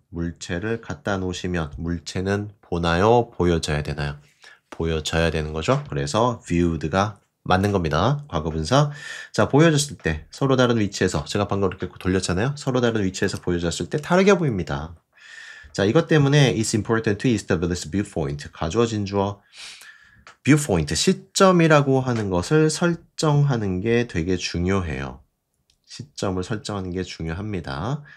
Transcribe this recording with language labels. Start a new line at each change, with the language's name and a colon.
Korean: 물체를 갖다 놓으시면 물체는 보나요? 보여져야 되나요? 보여져야 되는 거죠. 그래서 viewed가 맞는 겁니다. 과거분사. 자, 보여졌을 때 서로 다른 위치에서 제가 방금 이렇게 돌렸잖아요. 서로 다른 위치에서 보여졌을 때 다르게 보입니다. 자, 이것 때문에
English: it's important to establish viewpoint.
Korean: 가주어진 주어 viewpoint, 시점이라고 하는 것을 설정하는 게 되게 중요해요. 시점을 설정하는 게 중요합니다.